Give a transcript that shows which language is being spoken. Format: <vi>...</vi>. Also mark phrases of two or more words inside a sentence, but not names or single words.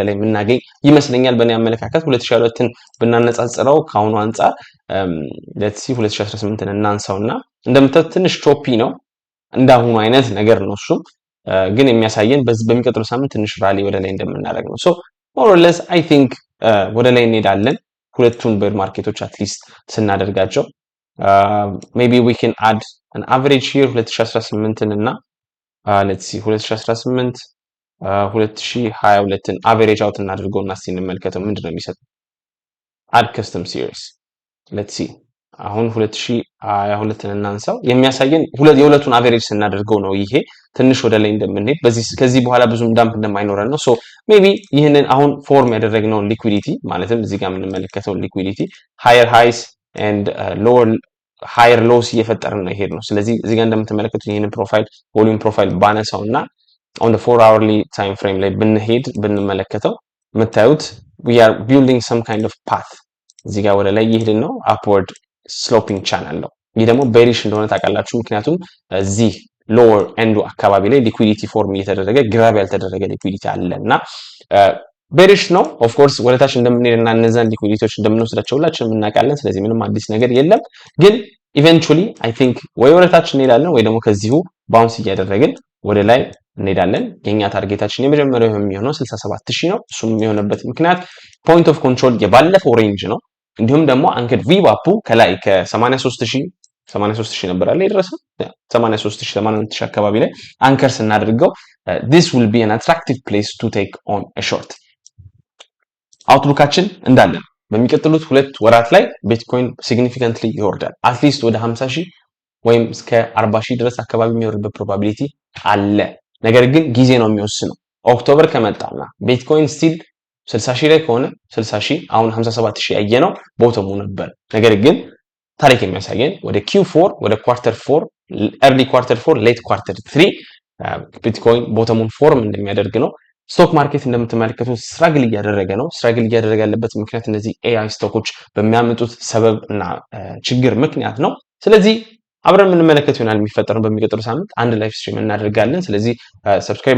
<am>ላይ የምናገኝ ይመስለኛል በእኔ አመለካከት። 2022ን ብናነጻጽረው ከአሁኑ አንጻር</am> <en>let's see</en> <am>2018ን እናንሳውና እንደምታዩት ትንሽ ቾፒ ነው እንዳሁኑ አይነት ነገር ነው። እሱም ግን የሚያሳየን በሚቀጥለው ሳምንት ትንሽ ራሊ ወደ ላይ እንደምናደርግ ነው።</am> <en>so more or less I think</en> <am>ወደ ላይ እንሄዳለን ሁለቱን</am> <en>bear markets at least</en> <am>ስናደርጋቸው</am> <en>maybe we can add an average here</en> <am>2018 እና</am> <en>let's see</en> <am>2018 2022ን</am> <en>average out</en> <am>እናድርገውና እስቲ እንመልከተው ምንድነው የሚሰጠው።</am> <en>add custom series let's see</en> <am>አሁን 2022ን እናንሳው። የሚያሳየን የሁለቱን average ስናደርገው ነው ይሄ ትንሽ ወደ ላይ እንደምንሄድ ከዚህ በኋላ ብዙም ዳምፕ እንደማይኖረን ነው። ሶ maybe ይህንን አሁን ፎርም ያደረግነው ሊኩዊዲቲ ማለትም እዚህ ጋር የምንመለከተው ሊኩዊዲቲ</am> <en>higher highs and lower higher lows</en> <am>እየፈጠርን ነው ይሄድ ነው። ስለዚህ እዚህ ጋር እንደምትመለከቱት ይሄንን ፕሮፋይል ቮሊዩም ፕሮፋይል ባነሳውና</am> <en>on the 4 hourly time frame</en> <am>ላይ ብንመለከተው የምታዩት</am> <en>we are building some kind of path</en> <am>እዚህ ጋር ወደ ላይ እየሄድን ነው</am> <en>upward sloping channel</en> <am>ነው። ይህ ደግሞ bearish እንደሆነ ታውቃላችሁ ምክንያቱም እዚህ</am> <en>lower end</en> <am>አካባቢ ላይ</am> <en>liquidity form</en> <am>እየተደረገ grab ያልተደረገ liquidity አለና bearish ነው</am> <en>of course</en> <am>ወደታች እንደምንሄድና እነዛን liquidityዎች እንደምንወስዳቸው ሁላችንም እናውቃለን። ስለዚህ ምንም አዲስ ነገር የለም። ግን</am> <en>eventually I think</en> <am>ወይ ወደታች እንሄዳለን ወይ ደግሞ ከዚሁ ባውንስ እያደረግን ወደ ላይ እንሄዳለን። የኛ ታርጌታችን የመጀመሪያው የሚሆነው 67000 ነው። እሱም የሚሆነበት ምክንያት</am> <en>point of control</en> <am>የባለፈው ሬንጅ ነው። እንዲሁም ደግሞ</am> <en>anchor VWAP</en> <am>ከላይ ከ83000 ነበር አለ የደረሰው 83000 አካባቢ ላይ አንከር ስናደርገው</am> <en>this will be an attractive place to take on a short</en> <am>አውትሉካችን እንዳለ በሚቀጥሉት 2 ወራት ላይ ቢትኮይን significantly ይወርዳል። አትሊስት ወደ 50000 ወይም እስከ 40000 ድረስ አካባቢ የሚወርድበት ፕሮባቢሊቲ አለ። ነገር ግን ጊዜ ነው የሚወስነው። ኦክቶበር ከመጣና ቢትኮይን ስቲል 60000 ላይ ከሆነ 60000 አሁን 57000 ያየነው ቦተሙ ነበር። ነገር ግን ታሪክ የሚያሳየን ወደ Q4 ወደ</am> <en>quarter 4 early quarter 4 late quarter 3</en> <am>ቢትኮይን ቦተሙን ፎርም እንደሚያደርግ ነው።</am> <en>stock market</en> <am>እንደምትመለከቱት ስትራግል እያደረገ ነው። ስትራግል እያደረገ ያለበት ምክንያት እነዚህ</am> <en>AI stocks</en> <am>በሚያመጡት ሰበብ እና ችግር ምክንያት ነው። ስለዚህ አብረን የምንመለከት ይሆናል የሚፈጠረው በሚቀጥለው ሳምንት አንድ</am> <en>live stream</en> <am>እናደርጋለን። ስለዚህ ሰብስክራይብ</am>